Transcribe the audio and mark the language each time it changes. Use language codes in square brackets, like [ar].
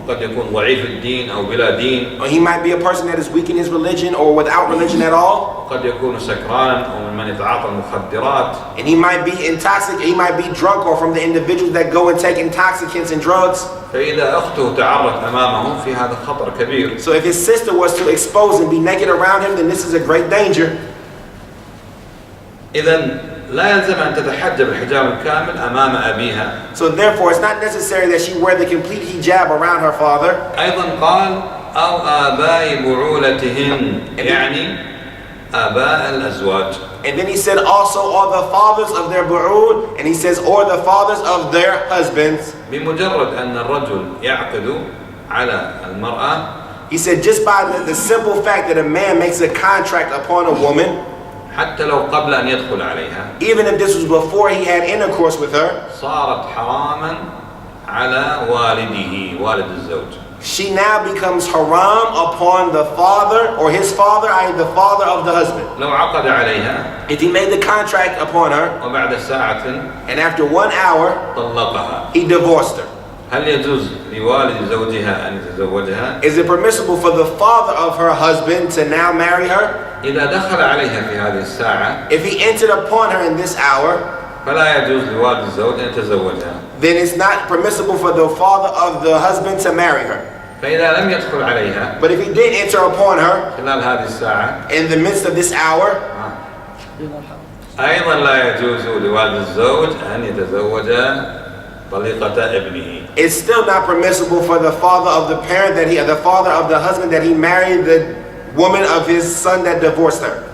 [ar] وقد يكون ضعيف الدين أو بلا دين. [en] Or he might be a person that is weak in his religion or without religion at all. [ar] وقد يكون سكرانا أو من يتعاطى المخدرات. [en] And he might be intoxicated, he might be drunk or from the individuals that go and take intoxicants and drugs. [ar] فإذا أخته تعرت أمامه في هذا خطر كبير. [en] So if his sister was to expose and be naked around him, then this is a great danger. [ar] إذن لا يلزم أن تتحجب الحجاب الكامل أمام أبيها. [en] So therefore, it's not necessary that she wear the complete hijab around her father. [ar] أيضا قال أو آباء بعولتهن يعني آباء الأزواج. [en] And then he said also all the fathers of their bu'ud, and he says or the fathers of their husbands. [ar] بمجرد أن الرجل يعقد على المرأة. [en] He said just by the simple fact that a man makes a contract upon a woman, [ar] حتى لو قبل أن يدخل عليها. [en] even if this was before he had intercourse with her, [ar] صارت حراما على والده والد الزوج. [en] she now becomes haram upon the father or his father, i.e. the father of the husband. [ar] لو عقد عليها. [en] If he made the contract upon her, [ar] وبعد ساعة. [en] and after 1 hour, [ar] طلقها. [en] he divorced her. [ar] هل يجوز لوالد زوجها أن يتزوجها؟ [en] Is it permissible for the father of her husband to now marry her? [ar] إذا دخل عليها في هذه الساعة. [en] If he entered upon her in this hour, [ar] فلا يجوز لوالد الزوج أن يتزوجها. [en] then it's not permissible for the father of the husband to marry her. [ar] فإذا لم يدخل عليها. [en] But if he did enter upon her [ar] خلال هذه الساعة. [en] in the midst of this hour, [ar] أيضا لا يجوز لوالد الزوج أن يتزوج طليقة ابنه. [en] it's still not permissible for the father of the parent the father of the husband that he married the woman of his son that divorced her.